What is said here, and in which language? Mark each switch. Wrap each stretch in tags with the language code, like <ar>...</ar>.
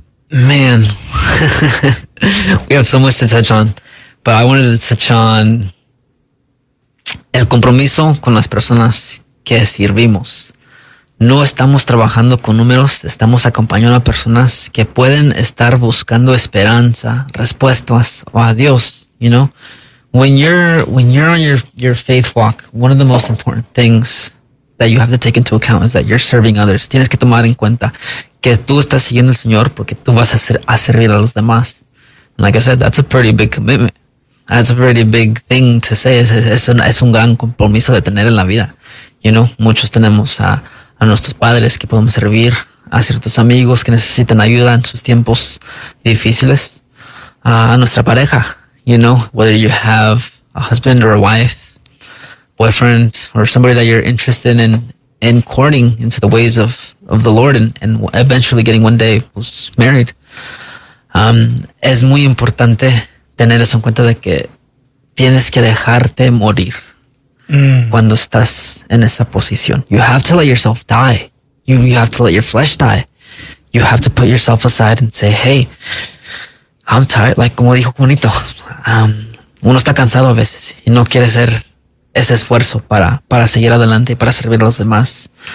<en>Man, we have so much to touch on, but I wanted to touch on</en> <es>el compromiso con las personas que servimos. No estamos trabajando con números, estamos acompañando a personas que pueden estar buscando esperanza, respuestas o a Dios, you know?</es> <en>When you're on your faith walk, one of the most important things that you have to take into account is that you're serving others.</en> <es>Tienes que tomar en cuenta que tú estás siguiendo al Señor porque tú vas a servir a los demás.</es> <en>And like I said, that's a pretty big commitment. That's a pretty big thing to say.</en> <es>Es un gran compromiso de tener en la vida. You know, muchos tenemos a nuestros padres que podemos servir, a ciertos amigos que necesitan ayuda en sus tiempos difíciles, a nuestra pareja.</es> <en>You know, whether you have a husband or a wife, boyfriend, or somebody that you're interested in courting into the ways of the Lord and eventually getting one day who's married.</en> <es>Es muy importante tener eso en cuenta de que tienes que dejarte morir cuando estás en esa posición.</es> <en>You have to let yourself die. You have to let your flesh die. You have to put yourself aside and say, hey, I'm tired.</en> <es>Like, como dijo Juanito, uno está cansado a veces y no quiere hacer ese esfuerzo para seguir adelante y para servir a los demás.</es>